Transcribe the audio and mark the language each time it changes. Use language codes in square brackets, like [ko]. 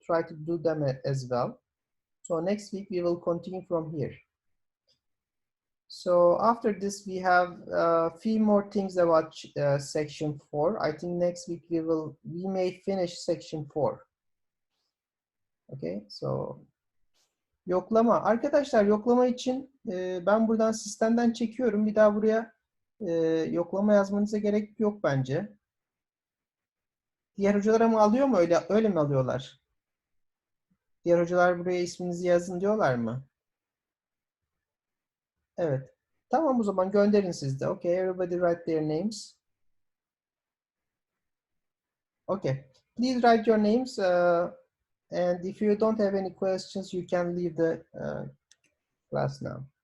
[en] Try to do them as well. So next week we will continue from here. So after this, we have a few more things about section 4. I think next week we may finish section 4. Okay, so yoklama. [tr] Arkadaşlar yoklama için ben buradan sistemden çekiyorum. Bir daha buraya yoklama yazmanıza gerek yok bence. Diğer hocalar ama alıyor mu? Öyle mi alıyorlar? Diğer hocalar buraya isminizi yazın diyorlar mı? Evet. Tamam, o zaman gönderin siz de. [en] Okay, everybody write their names. Okay, please write your names. And if you don't have any questions, you can leave the class now.